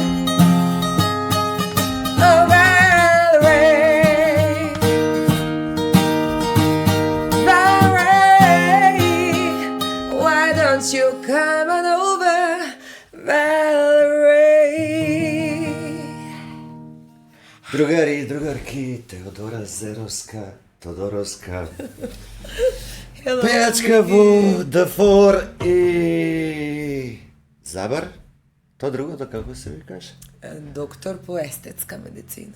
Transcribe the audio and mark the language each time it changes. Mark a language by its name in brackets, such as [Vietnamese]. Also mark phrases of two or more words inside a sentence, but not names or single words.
[English] Oh, Valerie. Valerie. Why don't you come on over, Valerie? [Macedonian] Другари и другарки, Теодора Зеровска, Тодоровска, пеячка во Дафор и Забар. То другото како се викаш? Доктор по естетска медицина.